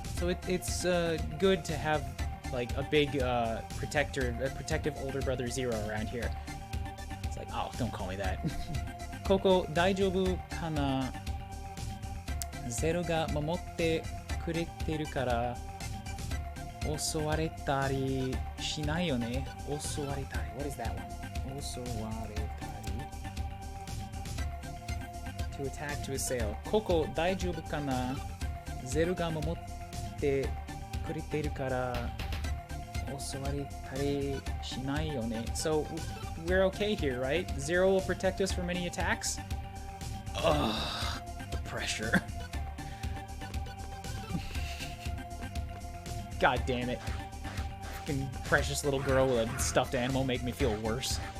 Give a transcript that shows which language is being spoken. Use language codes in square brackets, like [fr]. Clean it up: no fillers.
[en] So it's good to have like a big protective older brother Zero around here. It's like, oh, don't call me that. [ja] ここ大丈夫かな？ゼロが守ってくれてるから襲われたりしないよね。 [en] 襲われたり。What is that one? 襲われたり。To attack, to assail. [ja] ここ大丈夫かな？ゼロが守ってくれてるから襲われたりしないよね。 [en] So we're okay here, right? Zero will protect us from any attacks? Ugh, the pressure. God damn it. Fucking precious little girl with a stuffed animal make me feel worse.